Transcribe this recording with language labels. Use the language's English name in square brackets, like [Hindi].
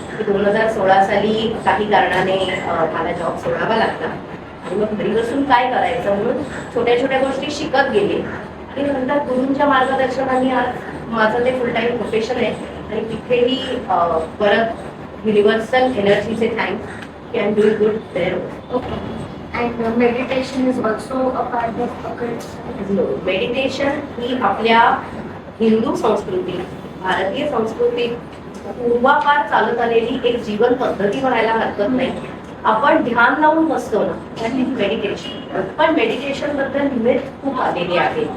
[Marathi] 2016 साली काही कारणाने मला जॉब सोडावा लागला आणि मग घरी बसून काय करायचं म्हणून छोट्या छोट्या गोष्टी शिकत गेले. आणि नंतर गुरूंच्या मार्गदर्शनाने आज माझं ते फुल टाईम प्रोफेशन आहे. आणि तिथेही परत universal एनर्जीचे thanks, [English] Can do good there. And meditation is also a part of occult science. [Marathi] Meditation ही आपल्या हिंदू संस्कृती, भारतीय संस्कृतीत पूर्वापार चालत आलेली एक जीवन पद्धती म्हणायला हरकत नाही. आपण ध्यान लावून बसतो ना, [English] That is meditation. [Marathi] पण मेडिटेशन बद्दल लिमिट खूप आलेली आहे.